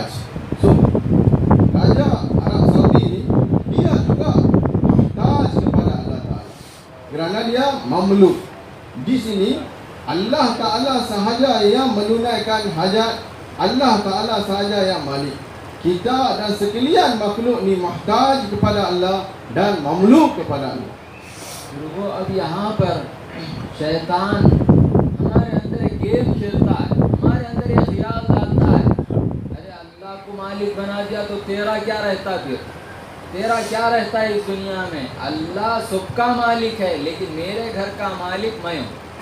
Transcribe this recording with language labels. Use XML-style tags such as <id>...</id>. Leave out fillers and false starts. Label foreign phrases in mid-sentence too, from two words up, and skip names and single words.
<ms>So Raja Arab Saudi ni, dia juga muhtaj kepada Allah Ta'ala kerana dia mamluk. Di sini Allah Ta'ala sahaja yang menunaikan hajat, Allah Ta'ala sahaja yang malik. Kita dan sekalian makhluk ni muhtaj kepada Allah dan mamluk kepada Allah.</ms> <hi>वो अब यहाँ पर शैतान हमारे अंदर एक गेम खेलता है, हमारे अंदर एक ख्याल डालता है, अरे अल्लाह को मालिक बना दिया तो तेरा क्या रहता, फिर तेरा क्या रहता है इस दुनिया में? अल्लाह सबका मालिक है, लेकिन मेरे घर का मालिक मैं हूँ।</hi>